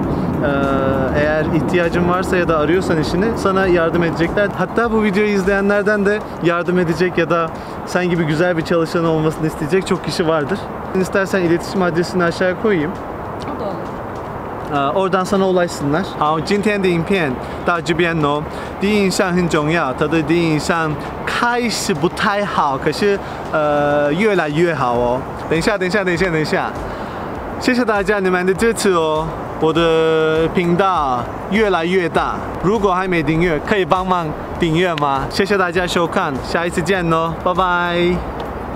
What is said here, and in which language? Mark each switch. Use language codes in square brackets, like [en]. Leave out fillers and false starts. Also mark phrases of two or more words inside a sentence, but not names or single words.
[tr] Eğer ihtiyacın varsa ya da arıyorsan işini sana yardım edecekler. Hatta bu videoyu izleyenlerden de yardım edecek ya da sen gibi güzel bir çalışan olmasını isteyecek çok kişi vardır. İstersen iletişim adresini aşağıya koyayım. O da olur. oradan sana ulaşsınlar. [zh] 好，今天的影片到这边哦。第一印象很重要，他的第一印象开始不太好，可是越来越好哦。等一下，谢谢大家你们的支持哦。我的频道越来越大，如果还没订阅，可以帮忙订阅吗？谢谢大家收看，下一次见哦，拜拜。